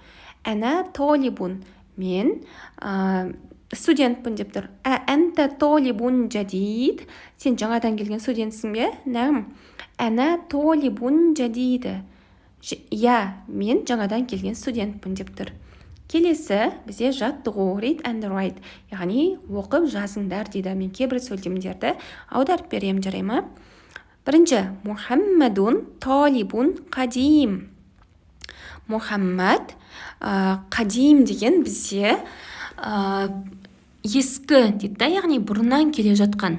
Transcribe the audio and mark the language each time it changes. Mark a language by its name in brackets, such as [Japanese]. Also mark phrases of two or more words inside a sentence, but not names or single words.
[Arabic] أنا طالب. [Kazakh] Мен студентпін деп тұр. [Arabic] أنت طالب جديد. [Kazakh] Сен жаңадан келген студентсің бе? [Arabic] نعم. أنا طالب جديد. [Kazakh] Мен жаңадан келген студентпін деп тұр. Келесі бізде жаттығу, [English] read and write, [Kazakh] яғни оқып жазыңдар дейді. Мен кейбір сөйлемдерді аударып берем, жарай ма? Бірінші, [Arabic] محمد طالب قديم. [Kazakh] Мухаммад қадим деген бізде ескі дейді, яғни бұрыннан келе жатқан.